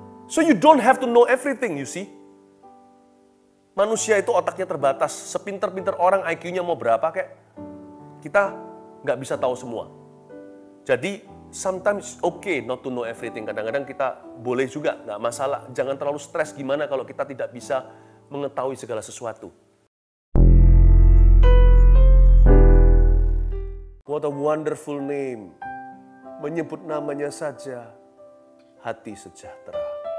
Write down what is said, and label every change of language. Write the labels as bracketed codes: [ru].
[en] So you don't have to know everything, you see. [id] Manusia itu otaknya terbatas. Sepinter-pinter orang IQ-nya mau berapa kayak, kita nggak bisa tahu semua. Jadi [en] sometimes okay not to know everything. [id] Kadang-kadang kita boleh juga, nggak masalah. Jangan terlalu stres gimana kalau kita tidak bisa mengetahui segala sesuatu. [en] What a wonderful name. [id] Menyebut namanya saja, hati sejahtera.